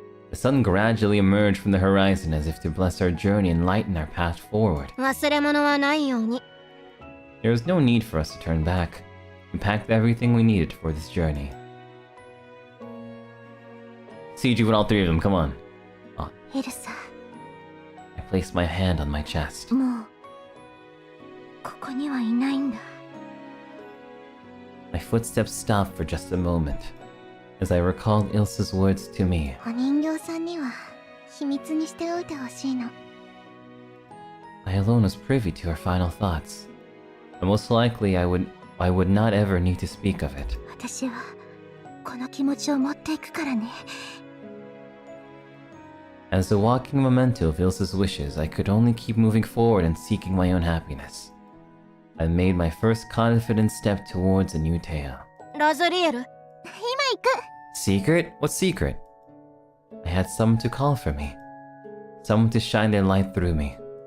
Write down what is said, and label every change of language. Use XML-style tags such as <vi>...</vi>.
<en>The sun gradually emerged from the horizon as if to bless our journey and lighten our path forward.</en> <ja>忘れ物はないように。</ja> <en>There was no need for us to turn back. We packed everything we needed for this journey. Siege with all three of them, come on.</en> <ja>エルサ、</ja> <en>I placed my hand on my chest.</en> <ja>もうここにはいないんだ。</ja> <en>My footsteps stopped for just a moment, as I recalled Elsa's words to me.</en> <ja>お人形さんには秘密にしておいてほしいの。</ja> <en>I alone was privy to her final thoughts. But most likely I would not ever need to speak of it.</en> <ja>私はこの気持ちを持っていくからね。</ja> <en>As the walking memento of Elsa's wishes, I could only keep moving forward and seeking my own happiness. I made my first confident step towards a new tale.</en> <ja>ラズリエル、今行く。</ja> <en>Secret? What secret? I had someone to call for me. Someone to shine their light through me.</en>